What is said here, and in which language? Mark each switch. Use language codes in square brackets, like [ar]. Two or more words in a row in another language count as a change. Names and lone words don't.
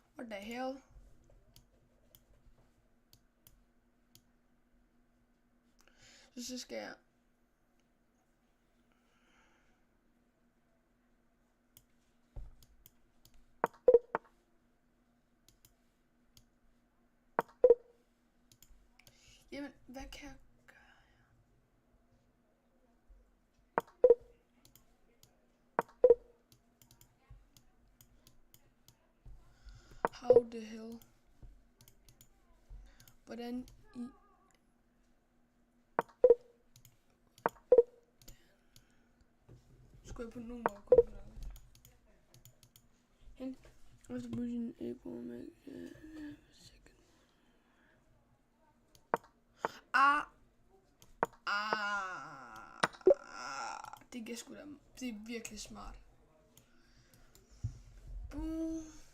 [en] the hell? [da] Så skal jeg... Jamen, hvad kan jeg gøre? [en] How the hell? [da] Hvordan i... Skulle jeg på nogen måde kunne gøre det? Hent. Efter bussen ego med... Det kan sgu da... Det er virkelig smart. Boom.